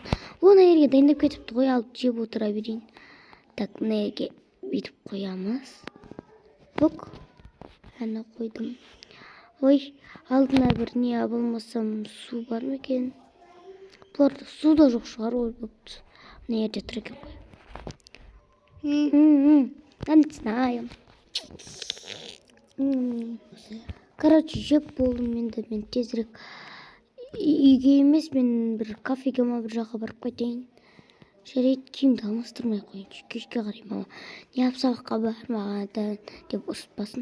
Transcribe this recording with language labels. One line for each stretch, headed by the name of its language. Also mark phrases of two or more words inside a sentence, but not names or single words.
Kazakh: Оны ерге дайындап кетіпті ғой, алып жеп отыра берейін. Так, мына ерге бүйтіп қоямыз. Бұк. Әні қойдым. Ой, алдына бір не болмасам су бар ма екен? бұларда су да жоқ шығар ой болыпты. Мына жерде тұр екен ғой.
Russian: Я не знаю.
Kazakh: Короче, жеп болдым енді мен тезірек. Үйге емес, мен бір кафеге ма бір жаққа барып қайтайын. Жарайды, киімді алмастырмай қойыншы. Кешке қарай мама не сабаққа бармағандан деп ұрыспасын.